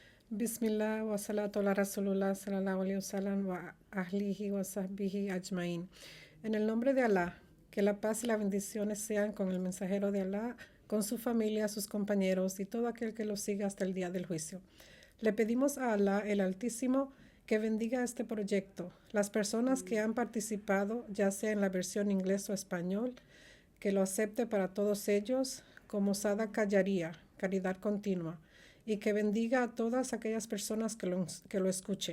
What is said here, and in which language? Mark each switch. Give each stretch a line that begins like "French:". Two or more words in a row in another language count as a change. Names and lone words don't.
Arabic: بسم الله والصلاة على رسول الله صلى الله عليه وسلم وأهله وصحبه أجمعين.
Spanish: En el nombre de Alá, que la paz y las bendiciones sean con el mensajero de Alá, con su familia, sus compañeros y todo aquel que lo siga hasta el día del juicio. Le pedimos a Alá, el Altísimo, que bendiga este proyecto. Las personas que han participado, ya sea en la versión inglés o español, que lo acepte para todos ellos como
Arabic: صدقة جارية,
Spanish: caridad continua, y que bendiga a todas aquellas personas que lo escuchen.